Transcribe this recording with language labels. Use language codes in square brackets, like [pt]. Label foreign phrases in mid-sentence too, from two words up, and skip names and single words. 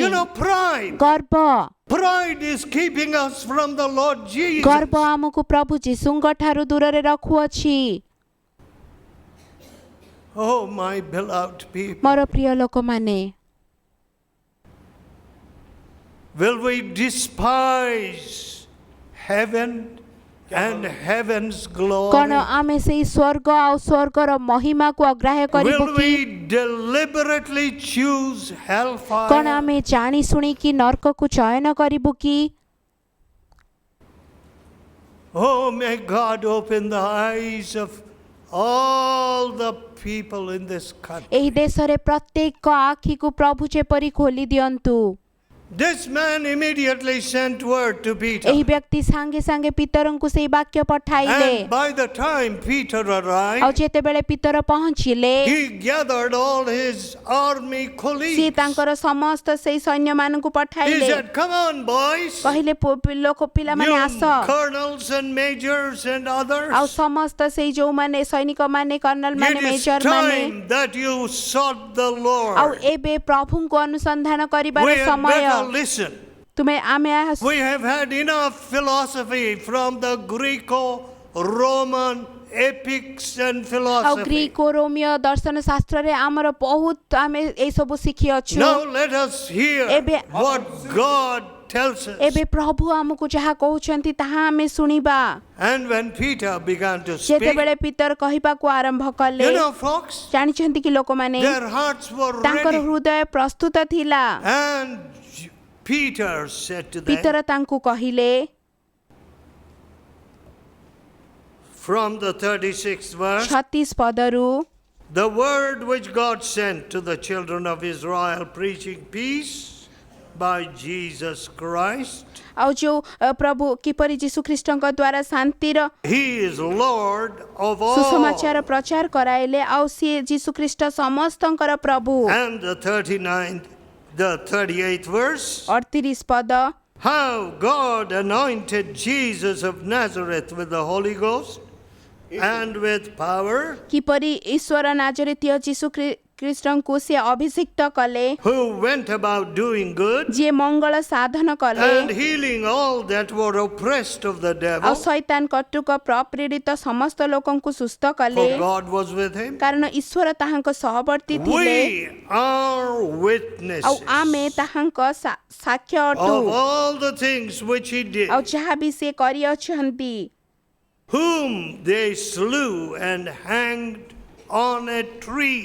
[en] You know, pride. [or] ଗର୍ବ [en] Pride is keeping us from the Lord Jesus. [or] ଗର୍ବ ଆମକୁ ପ୍ରଭୁ ଯୀଶୁଙ୍କ ଠାରୁ ଦୂରରେ ରଖୁଅଛି। [en] Oh, my beloved people. [or] ମୋର ପ୍ରିୟ ଲୋକମାନେ [en] Will we despise heaven and heaven's [or] କଣ [en] glory? [or] ଆମେ ସେଇ ସ୍ୱର୍ଗ ଆଉ ସ୍ୱର୍ଗର ମହିମାକୁ ଅଗ୍ରାହ୍ୟ କରିବୁ [en] Will [or] କି? [en] we deliberately choose [or] କଣ [en] hellfire? [or] ଆମେ ଜାଣି ଶୁଣିକି ନର୍କକୁ ଚୟନ କରିବୁ କି? [en] Oh, may God open the eyes of all the people in this country. [or] ଏହି ଦେଶରେ ପ୍ରତ୍ୟେକ ଆଖିକୁ ପ୍ରଭୁ ଯେପରି ଖୋଲି ଦିଅନ୍ତୁ। [en] This man immediately sent word to Peter. [or] ଏହି ବ୍ୟକ୍ତି ସାଙ୍ଗେ ସାଙ୍ଗେ ପିତରଙ୍କୁ ସେଇ ବାକ୍ୟ ପଠାଇଲେ। [en] And by the time Peter [or] ଆଉ [en] arrived, [or] ଯେତେବେଳେ ପିତର ପହଞ୍ଚିଲେ [en] he gathered all his army [or] ସିଏ [en] colleagues. [or] ତାଙ୍କର ସମସ୍ତ ସେଇ ସୈନ୍ୟମାନଙ୍କୁ [en] He [or] ପଠାଇଲେ। [en] said, come on, boys. [or] କହିଲେ ପିଲାମାନେ [en] You [or] ଆସ। [en] colonels and majors and others. [or] ଆଉ ସମସ୍ତ ସେଇ ଯୋଉମାନେ ସୈନିକ ମାନେ କର୍ଣ୍ଣଲ ମାନେ [en] It is [or] ମେଜର ମାନେ [en] time that you sought the [or] ଆଉ [en] Lord. [or] ଏବେ ପ୍ରଭୁଙ୍କୁ ଅନୁସନ୍ଧାନ [en] We [or] କରିବାର [en] had [or] ସମୟ। [en] better listen. [or] ଆମେ [en] We have had enough philosophy from the Greco-Roman epics and [or] ଆଉ [en] philosophy. [or] ଗ୍ରୀକ ଓ ରୋମିଓ ଦର୍ଶନ ଶାସ୍ତ୍ରରେ ଆମର ବହୁତ ଆମେ ଏଇ ସବୁ ଶିଖିଅଛୁ। [en] Now let us hear [or] Ebe- [en] what God tells us. [or] ଏବେ ପ୍ରଭୁ ଆମକୁ ଯାହା କହୁଛନ୍ତି ତାହା ଆମେ ଶୁଣିବା। [en] And when Peter began to speak, [or] ଯେତେବେଳେ ପିତର କହିବାକୁ ଆରମ୍ଭ କଲେ [en] you know, folks, [or] ଜାଣିଛନ୍ତି କି ଲୋକମାନେ [en] their hearts were [or] ତାଙ୍କର [en] ready. [or] ହୃଦୟ ପ୍ରସ୍ତୁତ ଥିଲା। [en] And Peter said to them, [or] ପିତର ତାଙ୍କୁ କହିଲେ [en] from the 36th verse, [or] 36 ପଦରୁ [en] the word which God sent to the children of Israel, preaching peace by Jesus Christ. [or] ଆଉ ଯୋଉ ପ୍ରଭୁ କିପରି ଯୀଶୁ ଖ୍ରୀଷ୍ଟଙ୍କ ଦ୍ୱାରା ଶାନ୍ତିର [en] He is Lord of all. [or] ସୁସମାଚାର ପ୍ରଚାର କରାଇଲେ ଆଉ ସିଏ ଯୀଶୁ ଖ୍ରୀଷ୍ଟ ସମସ୍ତଙ୍କର ପ୍ରଭୁ। [en] And the 38th verse, [or] 38 ପଦ [en] how God anointed Jesus of Nazareth with the Holy Ghost and with power, [or] କିପରି ଈଶ୍ୱର ନାଜରେତୀୟ ଯୀଶୁ ଖ୍ରୀଷ୍ଟଙ୍କୁ ସେ ଅଭିଷିକ୍ତ କଲେ, [en] who went about doing good [or] ଯିଏ ମଙ୍ଗଳ ସାଧନ [en] and [or] କଲେ [en] healing all that were oppressed of the [or] ଆଉ [en] devil, [or] ଶୈତାନ କର୍ତ୍ତୃକ ପ୍ରପୀଡ଼ିତ ସମସ୍ତ ଲୋକଙ୍କୁ ସୁସ୍ଥ କଲେ, [en] for God was with him. [or] କାରଣ ଈଶ୍ୱର ତାହାଙ୍କ ସହବର୍ତ୍ତୀ ଥିଲେ। [en] We are [or] ଆଉ [en] witnesses [or] ଆମେ ତାହାଙ୍କ ସାକ୍ଷ୍ୟ ଅଟୁ [en] of all the things which he did, [or] ଆଉ ଯାହା ବି ସେ କରିଅଛନ୍ତି, [en] whom they slew and hanged on a tree.